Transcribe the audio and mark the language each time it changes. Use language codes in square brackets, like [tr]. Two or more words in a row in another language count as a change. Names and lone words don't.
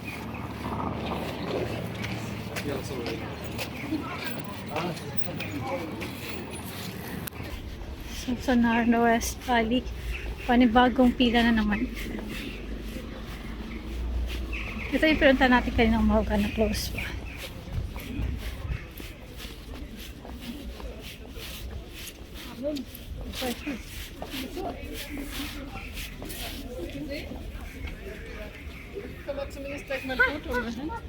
[tl] So, sa Northwest Valley, panibagong pila na naman. Ito yung pinunta natin kanina umaga na close pa. [de] Kann man zumindest gleich mal ein Foto machen.